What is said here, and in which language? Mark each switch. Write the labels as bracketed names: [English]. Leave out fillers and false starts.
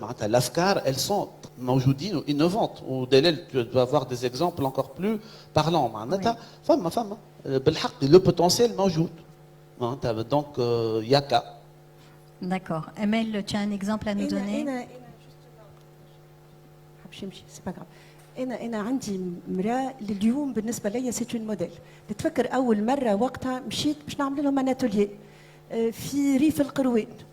[Arabic] معناتها الافكار [French] elles sont [Arabic] موجودين و [French] innovantes. [Arabic] ودليل [French] tu dois avoir des exemples encore plus parlants. [Arabic] معناتها فما بالحق لو بوتنسيال موجود معناتها. دونك ياكا. [French] D'accord. Emel, tu as un exemple à nous donner? [Arabic] سي با انا عندي مراه اليوم بالنسبه لي سي اون موديل. نتفكر اول مره وقتها مشيت باش نعمل لهم ان اتوليي في ريف القروان.